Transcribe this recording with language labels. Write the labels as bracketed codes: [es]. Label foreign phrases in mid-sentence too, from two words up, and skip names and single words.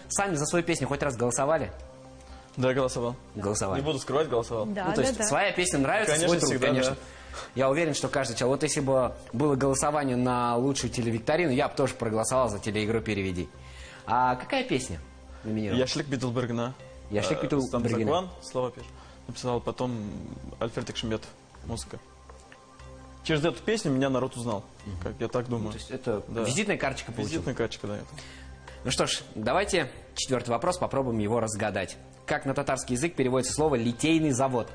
[ru] Сами за свою песню хоть раз голосовали? Да, голосовал. Голосовали. Не буду скрывать, голосовал. Да, Ну, то есть своя песня нравится, Конечно, свой труд, всегда, конечно. да. Я уверен, что каждый человек... Вот если бы было голосование на лучшую телевикторину, я бы тоже проголосовал за телеигру «Переведи». А какая песня номинирована? Яшлик Битулбергна. Яшлик Битулбергна. Закван, слова пишет. Написал потом Альфред Экшембетов. Музыка. Через эту песню меня народ узнал. Как я так думаю. То есть это Да. визитная карточка получилась. Визитная карточка, да. Это. Ну что ж, давайте 4-й вопрос, попробуем его разгадать. Как на татарский язык переводится слово «литейный завод»?